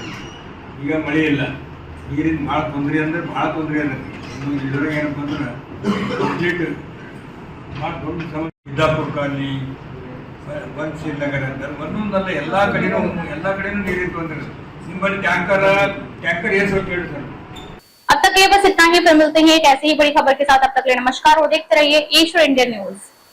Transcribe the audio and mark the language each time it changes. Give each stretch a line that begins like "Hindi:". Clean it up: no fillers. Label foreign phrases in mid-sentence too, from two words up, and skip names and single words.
Kannada: ಈಗ ಮಳೆ ಇಲ್ಲ, ನೀರಿನ ಭಾಳ ತೊಂದರೆ ಅಂದ್ರೆ ಭಾಳ ತೊಂದರೆ ಆಗತ್ತೆ. ಇನ್ನು ಇದ್ರಾಗ ಏನಪ್ಪ ಅಂದ್ರೆ ಕಂಪ್ಲೀಟ್ ಭಾಳ ದೊಡ್ಡ ಸಮಸ್ಯೆ. ಬಿದ್ದಾಪುರ ಕಾಲನಿ, ಬನ್ಸಿ ನಗರ ಅಂತ ಒಂದೊಂದಲ್ಲ ಎಲ್ಲ ಕಡೆನೂ ನೀರಿನ ತೊಂದರೆ. ನಿಮ್ಮಲ್ಲಿ ಟ್ಯಾಂಕರ್ ಏನು ಸ್ವಲ್ಪ ಹೇಳಿ ಸರ್.
Hindi: अब तक ये बस इतना ही। फिर मिलते हैं एक ऐसी ही बड़ी खबर के साथ। अब तक के लिए नमस्कार और देखते रहिए ईश्वर इंडियन न्यूज।